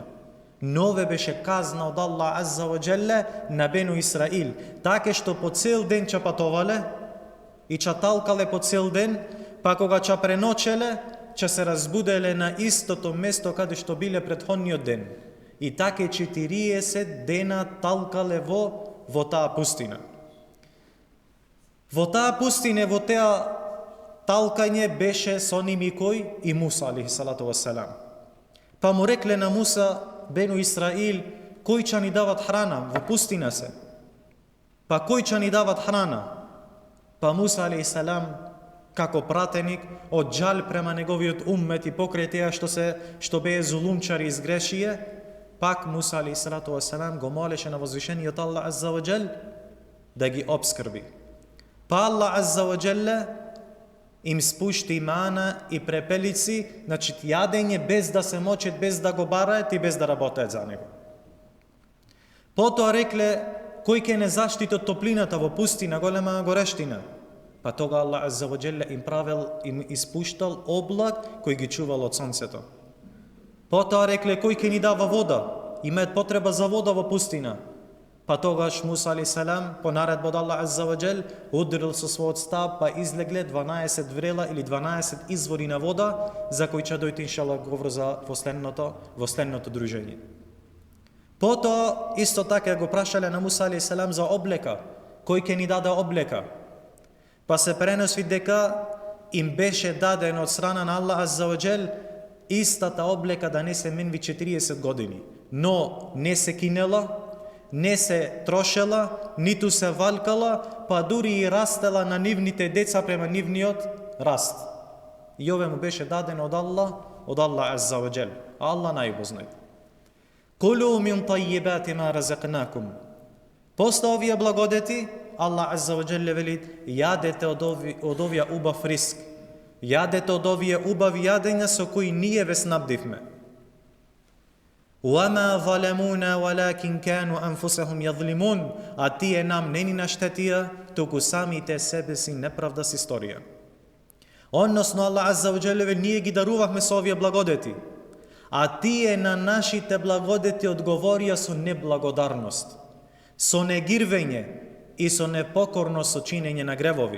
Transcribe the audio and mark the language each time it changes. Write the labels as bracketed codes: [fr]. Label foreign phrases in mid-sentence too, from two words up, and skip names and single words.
[mk] Нове беше казна од [ar] الله عز وجل [mk] на Бену Исраил, така што по цел ден ќе патовале и ќе талкале по цел ден, па кога ќе преночеле, ќе се разбуделе на истото место каде што биле претходниот ден. И така 40 дена талкале во таа пустина. Во таа пустина, во теа талкање беше со ними кој? И Муса [ar] عليه الصلاة والسلام. [mk] Па му рекле на Муса, Бену Исраил, кој ќе ни дават храна во пустина се? Па кој ќе ни дават храна? Па Муса [ar] عليه السلام, [mk] како пратеник, од джал према неговиот уммет и покрај теа што бее зулумчари и изгрешие, пак Муса [ar] عليه الصلاة والسلام [mk] го молеше на возвишениот [ar] الله عز وجل [mk] да ги обскрби. Па [ar] الله عز وجل [mk] им спушти мана и препелици, значи јадење без да се мочат, без да го бараат и без да работеат за него. Потоа рекле, кој ќе не заштити од топлината во пустина, голема горештина? Па тога [ar] الله عز وجل [mk] им испуштал облак кој ги чувал од сонцето. Потоа рекле, кој ќе ни дава вода? Имаат потреба за вода во пустина. Па тогаш Муса [ar] عليه السلام [mk] по наредба од [ar] الله عز وجل [mk] удрил со својот стап, па излегле 12 врела или 12 извори на вода, за кои ќе дојде иншаллах говор за во следното дружење. Потоа исто така го прашале на Муса [ar] عليه السلام [mk] за облека, кој ќе ни даде облека. Па се пренеси дека им беше даден од страна на [ar] الله عز وجل [mk] истата облека да не се менви 40 години, но не се кинела, не се трошела, ниту се валкала, па дури и растела на нивните деца према нивниот раст. И ове му беше даден од [ar] الله عز وجل. [mk] Аллах најбо знае. [ar] كُلُوا مِن طَيِّبَاتِ مَا رَزَقْنَاكُمْ. [mk] После овие благодети, [ar] الله عز وجل [mk] вели, јадете од овие убав риск. Јадете од овие убави јадења со кои ние ве снабдивме. [ar] وَمَا ظَلَمُونَا وَلَكِنْ كَانُوا أَنفُسَهُمْ يَظْلِمُونَ. [mk] А тие нам не ни наштетија, туку самите себе си неправда си сторија. Односно [ar] الله عز وجل [mk] ние ги дарувавме со овие благодети, а тие на нашите благодети одговорија со неблагодарност, со негирвење и со непокорност со чинење на гревови.